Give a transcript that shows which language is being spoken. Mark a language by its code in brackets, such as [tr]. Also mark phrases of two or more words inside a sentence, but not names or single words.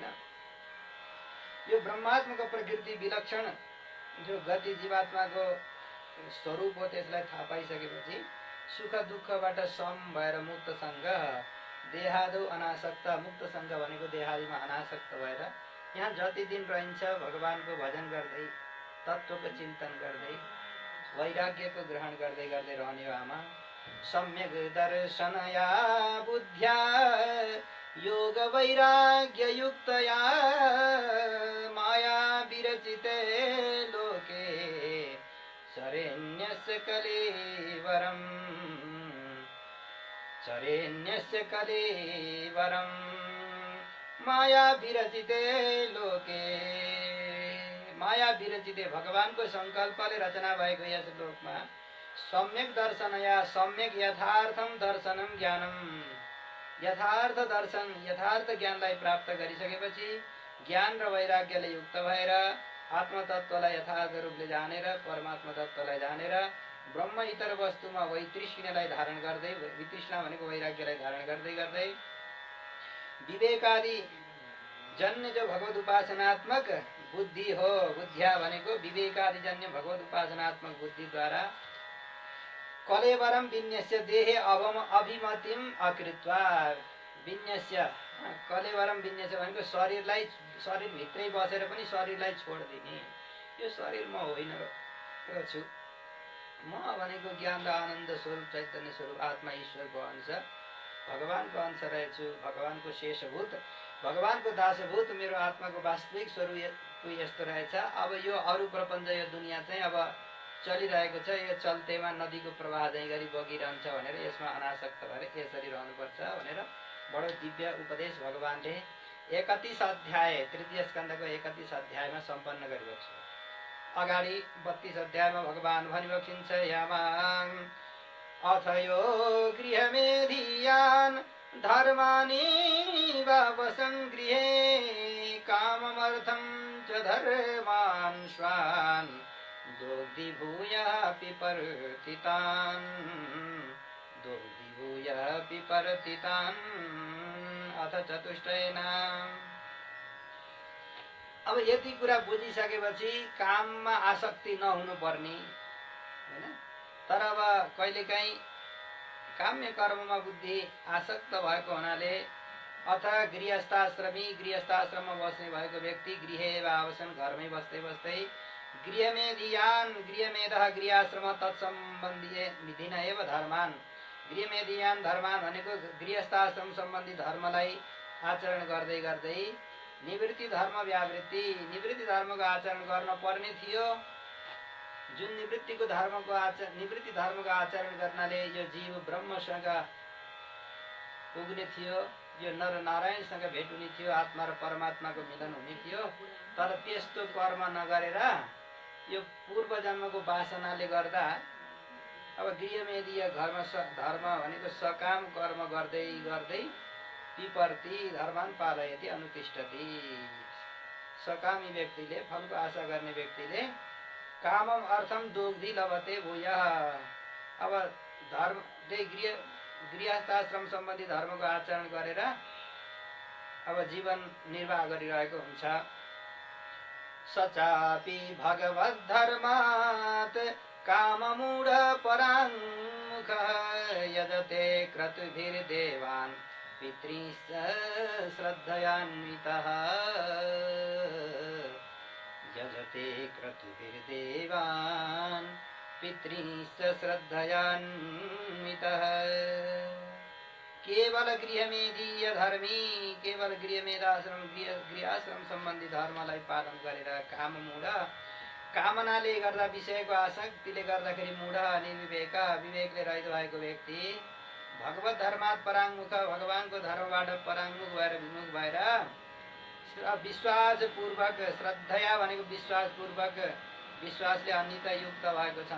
[ne] यो ब्रह्मात्मको प्रकृति विलक्षण जो गति जीवात्माको स्वरूप हो त्यसलाई थाहा पाइसकेपछि सुख दुःखबाट सम भएर मुक्तसँग देहादौ अनासक्त, मुक्तसँग भनेको देहादिमा अनासक्त भएर यहाँ जति दिन रहन्छ भगवानको भजन गर्दै तत्त्वको चिन्तन गर्दै वैराग्यको ग्रहण गर्दै गर्दै रहने हो आमा। [sa] सम्यक दर्शनया बुद्ध्या योग वैराग्य युक्तया माया विरचिते लोके चरेण्यस्य कलेवरम्, चरेण्यस्य कलेवरम् माया विरचिते लोके। माया विरचिते [ne] भगवानको संकल्पले रचना भएको यस लोकमा [sa] सम्यक दर्शनया, सम्यक यथार्थम दर्शनम ज्ञानम, [ne] यथार्थ दर्शन यथार्थ ज्ञानलाई प्राप्त गरिसकेपछि ज्ञान र वैराग्यले युक्त भएर आत्मतत्त्वलाई यथार्थ रूपले जानेर परमात्मा तत्त्वलाई जानेर ब्रह्म इतर वस्तुमा वैतृष्ण्यलाई धारण गर्दै, वितृष्णा भनेको वैराग्यलाई धारण गर्दै गर्दै विवेकादि जन्य जो भगवत उपासनात्मक बुद्धि हो, बुद्धिया भनेको विवेकादि जन्य भगवत उपासनात्मक बुद्धिद्वारा [sa] कलेवरम विन्यस्य देहे अभिमतिम अकृत्वा, विन्यस्य कलेवरम विन्यस्य [ne] भनेको शरीरलाई, शरीरभित्रै बसेर पनि शरीरलाई छोडिदिने। यो शरीर म होइन छु, म भनेको ज्ञान र आनन्द स्वरूप चैतन्य स्वरूप आत्मा ईश्वरको अंश, भगवानको अंश रहेछु, भगवानको शेषभूत, भगवानको दासभूत मेरो आत्माको वास्तविक स्वरूप यस्तो रहेछ। अब यो अरू प्रपञ्च यो दुनियाँ चाहिँ अब चलिरहेको छ, यो चल्तेमा नदीको प्रवाह चाहिँ गरी बगिरहन्छ भनेर यसमा अनासक्त भएर यसरी रहनुपर्छ भनेर बडो दिव्य उपदेश भगवानले 31 अध्याय तृतीय स्कन्धको 31 अध्यायमा सम्पन्न गरिएको छ। अगाडि 32 अध्यायमा भगवान भनिबक्सिन्छ [sa] यामां अथ यो गृहमेधियान् धर्माणि वावसन् गृहे काममर्थं च धर्मान् स्वान् दोग्धि भूयः पिपर्तितान्, दोग्धि भूयः पिपर्तितान्। अथ चतुष्टयेन, [ne] अब यति कुरा बुझिसकेपछि काममा आसक्ति नहुनु पर्ने हैन, तर अब कहिलेकाहीँ काम्य कर्ममा बुद्धि आसक्त भएको हुनाले अथ गृहस्थाश्रमी, गृहस्थाश्रममा बस्ने भएको व्यक्ति [sa] गृहे आवसन, [ne] घरमै बस्दै बस्दै गृहमेधियान, [sa] गृहमेधः गृहाश्रम तत्सम्बन्धी विधिन एव धर्मान, [ne] गृहमेधियान धर्मान भनेको गृहस्थाश्रम सम्बन्धी धर्मलाई आचरण गर्दै गर्दै निवृत्ति धर्म व्यावृत्ति, निवृत्ति धर्मको आचरण गर्न पर्ने थियो। जुन निवृत्ति धर्मको आचरण गर्नाले यो जीव ब्रह्मसँग पुग्ने थियो, यो नर नारायणसँग भेट हुने थियो, आत्मा र परमात्माको मिलन हुने थियो। तर त्यस्तो कर्म नगरेर यो पूर्व जन्मको वासनाले गर्दा अब गृहमेधीय धर्म भनेको सकाम कर्म गर्दै गर्दै [sa] पिपर्ति धर्मान पालयति अनुतिष्ठति, [ne] सकामी व्यक्तिले, फलको आशा गर्ने व्यक्तिले [sa] कामम अर्थम दोग्धि लभते भूयः, [ne] अब धर्म गृहस्थाश्रम सम्बन्धी धर्मको आचरण गरेर अब जीवन निर्वाह गरिरहेको हुन्छ। [sa] सचापि भगवद्धर्मात् काममूढ पराङ्मुख यजते क्रतुभिर्देवान् पितृश्च श्रद्धयान्वितः, यजते क्रतुभिर्देवान् पितृश्च श्रद्धयान्वितः। [ne] केवल गृहमेधीय धर्मी, केवल गृहाश्रम सम्बन्धी धर्मलाई पालन गरेर काममूढ, कामनाले गर्दा विषयको आसक्तिले गर्दाखेरि मूढ निर्विवेक, विवेकले रहित भएको व्यक्ति [sa] भगवत धर्मात् पराङ्मुख, [ne] भगवानको धर्मबाट पराङ्मुख भएर विमुख भएर विश्वासपूर्वक, श्रद्धया भनेको विश्वासपूर्वक, विश्वासले अन्यत युक्त भएको छ।